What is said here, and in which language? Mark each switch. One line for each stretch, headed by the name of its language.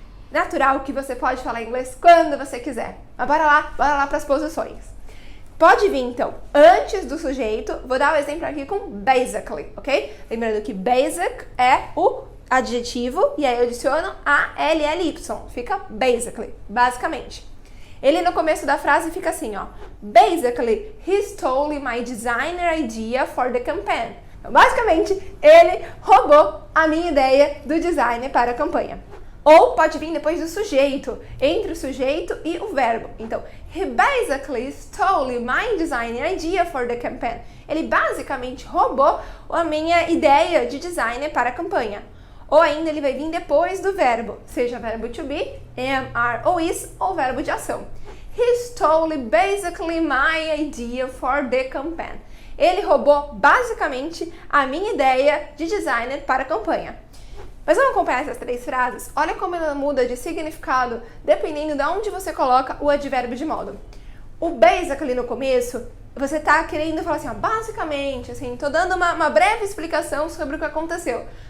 Portuguese: Natural que você pode falar inglês quando você quiser. Mas bora lá para as posições. Pode vir então antes do sujeito, vou dar um exemplo aqui com basically, ok? Lembrando que basic é o adjetivo e aí eu adiciono ALLY, fica basically, basicamente. Ele no começo da frase fica assim, ó.
English: Basically, he stole my designer idea for the campaign.
Portuguese: Então, basicamente, ele roubou a minha ideia do designer para a campanha. Ou pode vir depois do sujeito, entre o sujeito e o verbo.
English: Então, he basically stole my designer idea for the campaign.
Portuguese: Ele basicamente roubou a minha ideia de designer para a campanha. Ou ainda ele vai vir depois do verbo, seja verbo to be, am, are ou is, ou verbo de ação.
English: He stole basically my idea for the campaign.
Portuguese: Ele roubou basicamente a minha ideia de designer para a campanha. Mas vamos acompanhar essas 3 frases? Olha como ela muda de significado dependendo de onde você coloca o advérbio de modo. O basically no começo, você tá querendo falar assim, ó, basicamente, assim, tô dando uma breve explicação sobre o que aconteceu.